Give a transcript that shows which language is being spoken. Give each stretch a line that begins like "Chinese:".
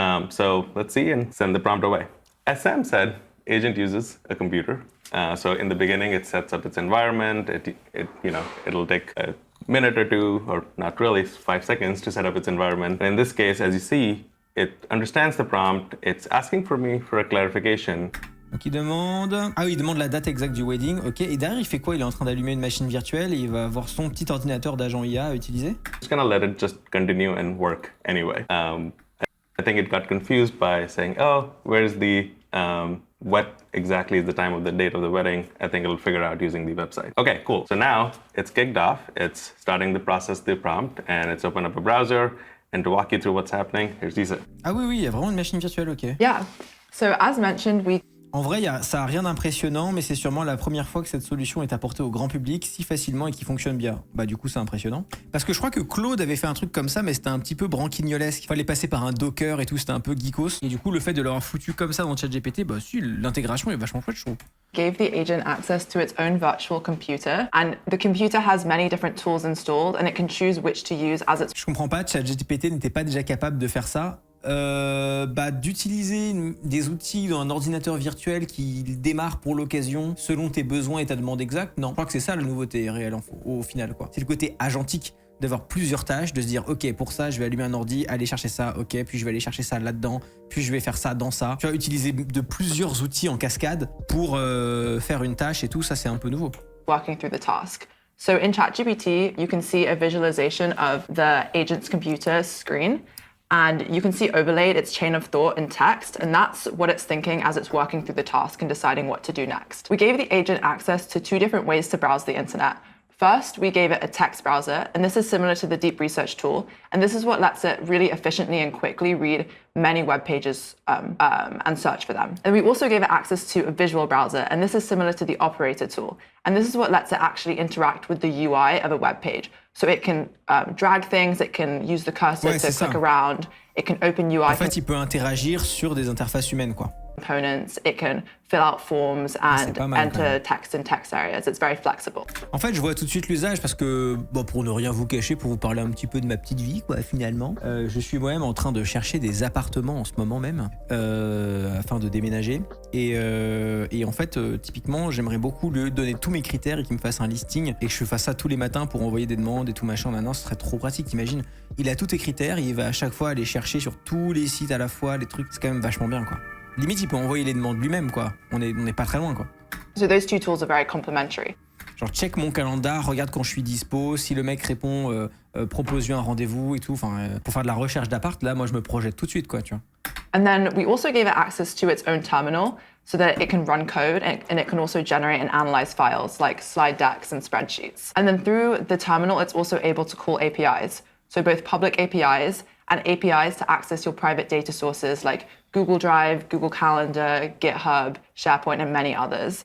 English: So let's see and send the prompt away. As Sam said, agent uses a computer. So in the beginning, it sets up its environment. It'll take a minute or two, or not really, 5 seconds to set up its environment. And in this case, as you see, it understands the prompt. It's asking for me for a clarification.
French: Donc il demande... Ah oui, il demande la date exacte du wedding, ok. Et derrière, il fait quoi? Il est en train d'allumer une machine virtuelle et il va avoir son petit ordinateur d'agent IA à utiliser?
English: Just gonna let it just continue and work anyway. I think it got confused by saying, oh, where's the, what exactly is the time of the date of the wedding? I think it'll figure out using the website. Okay, cool. So now it's kicked off. It's starting to process the prompt and it's opened up a browser. And to walk you through what's happening, here's Lisa.
French: Ah oui, il y a vraiment une machine virtuelle, ok.
English: Yeah. So as mentioned, we
French: En vrai, ça a rien d'impressionnant, mais c'est sûrement la première fois que cette solution est apportée au grand public si facilement et qui fonctionne bien. Bah du coup, c'est impressionnant. Parce que je crois que Claude avait fait un truc comme ça, mais c'était un petit peu branquignolesque. Il fallait passer par un Docker et tout, c'était un peu geekos. Et du coup, le fait de l'avoir foutu comme ça dans ChatGPT, bah si, l'intégration est vachement chouette, je trouve.
English: gave the agent access to its own virtual computer, and the computer has many different tools installed, and it can choose which to use as its...
French: Je comprends pas, ChatGPT n'était pas déjà capable de faire ça. D'utiliser des outils dans un ordinateur virtuel qui démarre pour l'occasion selon tes besoins et ta demande exacte. Non, je crois que c'est ça la nouveauté réelle au final, quoi. C'est le côté agentique d'avoir plusieurs tâches, de se dire ok, pour ça je vais allumer un ordi, aller chercher ça, ok, puis je vais aller chercher ça là-dedans, puis je vais faire ça dans ça. Tu vas utiliser de plusieurs outils en cascade pour faire une tâche et tout, ça c'est un peu nouveau.
English: working through the task. So in ChatGPT, you can see a visualization of the agent's computer screen, and you can see overlaid its chain of thought in text, and that's what it's thinking as it's working through the task and deciding what to do next. We gave the agent access to 2 different ways to browse the internet. First, we gave it a text browser, and this is similar to the deep research tool, and this is what lets it really efficiently and quickly read many web pages and search for them. And we also gave it access to a visual browser, and this is similar to the operator tool, and this is what lets it actually interact with the UI of a web page. So it can drag things, it can use the cursor to click around, it can open UI.
French: En fait, il peut interagir sur des interfaces humaines, quoi.
English: components. It can fill out forms and
French: pas mal, quand
English: enter
French: même.
English: text in text areas. It's very flexible.
French: En fait, je vois tout de suite l'usage parce que, bon, pour ne rien vous cacher, pour vous parler un petit peu de ma petite vie, quoi, finalement, je suis moi-même en train de chercher des appartements en ce moment même, afin de déménager. Et en fait, typiquement, j'aimerais beaucoup lui donner tous mes critères et qu'il me fasse un listing et que je fasse ça tous les matins pour envoyer des demandes et tout machin. Maintenant, ce serait trop pratique, t'imagines. Il a tous tes critères, il va à chaque fois aller chercher sur tous les sites à la fois, les trucs, c'est quand même vachement bien, quoi. Limite, il peut envoyer les demandes lui-même, quoi. On est pas très loin, quoi.
English: So those two tools are very complementary.
French: Genre, check mon calendar, regarde quand je suis dispo. Si le mec répond, propose-lui un rendez-vous et tout. Enfin, pour faire de la recherche d'appart, là, moi, je me projette tout de suite, quoi, tu vois.
English: And then we also gave it access to its own terminal so that it can run code and it can also generate and analyze files like slide decks and spreadsheets. And then through the terminal, it's also able to call APIs. So both public APIs and APIs to access your private data sources like Google Drive, Google Calendar, GitHub, SharePoint, and many others.